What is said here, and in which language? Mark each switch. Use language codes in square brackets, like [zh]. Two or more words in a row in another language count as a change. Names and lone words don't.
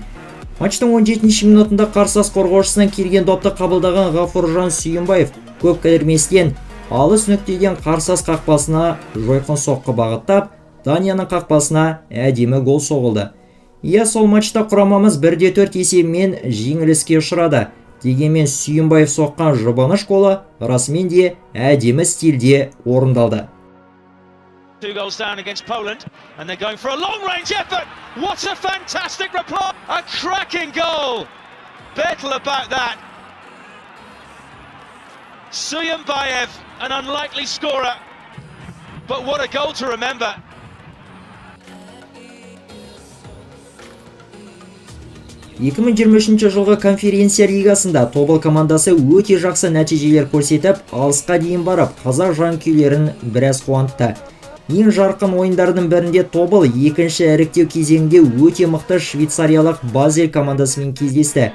[kk] Матчтың 17 минутында қарсылас қорғаушысынан келген допты қабылдаған Ғафуржан Сүйінбаев көп кідірместен алыс нүктеден қарсылас қақпасына жойқын соққы бағыттап, Данияның қақпасына әдемі гол соғылды. Иә, сол матчта құрамамыз 1-4 есебімен жеңіліске ұшырады. Дегенмен Сүйінбаев соққан жұбаныш голы расымен де әдемі стильде орындалды. [en] 2 goals down against Poland, and they're going for a long-range effort. What a fantastic reply! A cracking goal! Battle about that. Suyunbayev, an unlikely scorer, but what a goal to remember. [kk] жылғы конференция лигасында Тобыл командасы өте жақсы нәтижелер көрсетіп, алысқа дейін барып, қазақ жанкүйерлерін біраз қуантты. Ең жарқын ойындардың бірінде Тобыл екінші іріктеу кезеңінде өте мықты швейцариялық Базель командасымен кездесті.